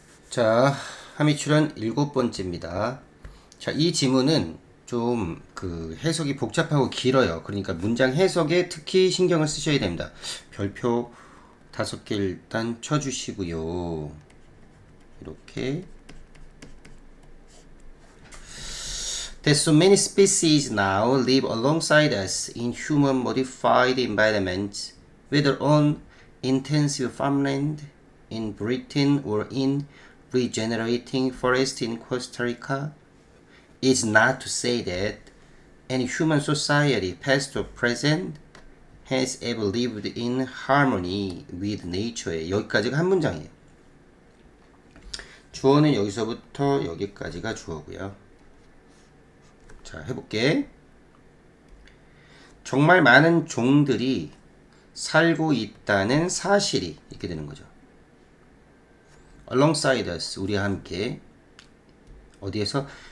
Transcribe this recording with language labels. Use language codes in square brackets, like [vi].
[ko] 자, 함의출현 7번째입니다. 자, 이 지문은 좀 해석이 복잡하고 길어요. 그러니까 문장 해석에 특히 신경을 쓰셔야 됩니다. 별표 5개 일단 쳐주시고요. 이렇게 [en] That so many species now live alongside us in human modified environments, whether on intensive farmland in Britain or in regenerating forest in Costa Rica, is not to say that any human society, past or present, has ever lived in harmony with nature. [ko] 여기까지가 한 문장이에요. 주어는 여기서부터 여기까지가 주어고요. 자, 해볼게. 정말 많은 종들이 살고 있다는 사실이 이렇게 되는 거죠. [en] Alongside us, [ko] 우리와 함께. 어디에서?